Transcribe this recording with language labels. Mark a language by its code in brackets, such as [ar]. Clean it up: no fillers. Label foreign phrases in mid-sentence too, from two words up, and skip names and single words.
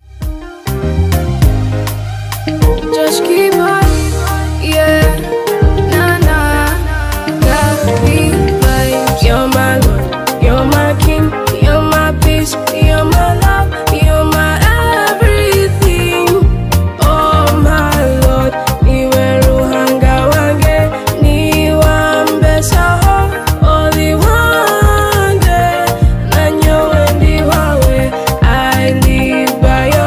[en] just keep on, yeah, nah, got me like you're my Lord, you're my King, you're my peace, you're my love, you're my everything. Oh my Lord, [nyn] niwe ruhanga wange, niwambesa oli wange, nanyo wendi wawe. [en] I live by